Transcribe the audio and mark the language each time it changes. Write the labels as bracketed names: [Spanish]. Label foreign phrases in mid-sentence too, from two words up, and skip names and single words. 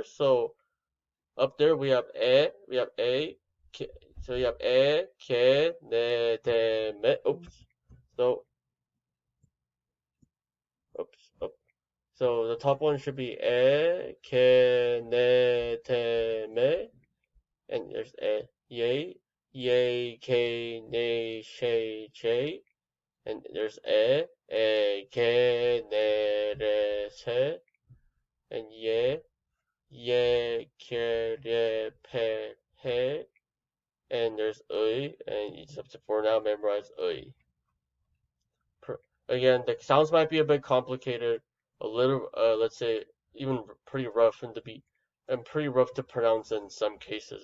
[English] So up there we have so we have ke, ne, de, me. Oops. So the top one should be ke, ne, te, me, and there's ye, ke, ne, she, che, and there's ke, ne, re, se, and ye, ke, re, pe, he, and there's and you just have to for now memorize Again, the sounds might be a bit complicated, a little, let's say, even pretty rough and pretty rough to pronounce in some cases.